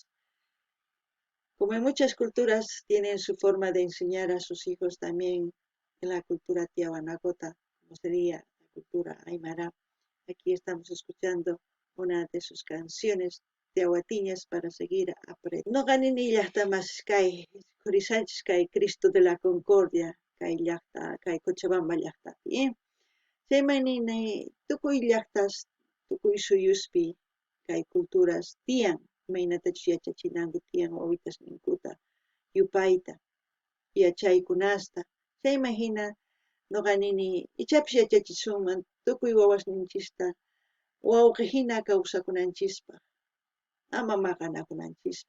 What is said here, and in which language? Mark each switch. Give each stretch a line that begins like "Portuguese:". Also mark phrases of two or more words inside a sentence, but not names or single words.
Spanish: Como en muchas culturas tienen su forma de enseñar a sus hijos también en la cultura tiahuanacota, como sería la cultura aymara. Aquí estamos escuchando una de sus canciones tiahuatiñas para seguir aprendiendo.
Quechua: No ganini llaqtamas kay Corisanchis kay Cristo de la Concordia kay llaqta kay Cochabamba llaqtapi. Chaymanini tukuy llaqtas tukuy suyuspi kay culturas tiyan imaynatachus yachachinanku tiyan wawitas ninkuta yupayta yachaykunasta chayman hina noqa nini ichapis yachachisunman tukuy wawasninchista wawqihina kawsakunanchispa, ama maqanakunanchispa.